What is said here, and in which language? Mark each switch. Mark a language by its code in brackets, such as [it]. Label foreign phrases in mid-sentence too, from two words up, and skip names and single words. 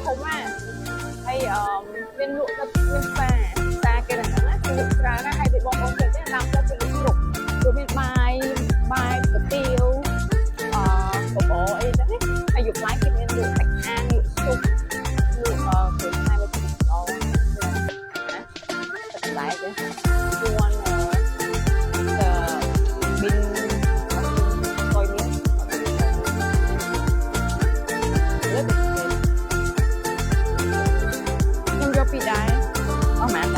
[km] ធំណាហើយមានលក់ទៅមានផ្សារគេហ្នឹងណាគឺលក់ច្រើនណាស់ហើយបងប្អូនឃើញទេតាមផ្លូវគឺលក់គ្រប់គឺមានបាយគុយទាវបបរអីហ្នឹងហើយយប់ឡើងគេមានលក់សាច់អាំងលក់ស៊ុបលក់គ្រឿងផ្សំមួយល្អណា ទឹកតែទេ [en] you want the bin [km] ខ្ញុំយកពីដែរអស់ម៉ាន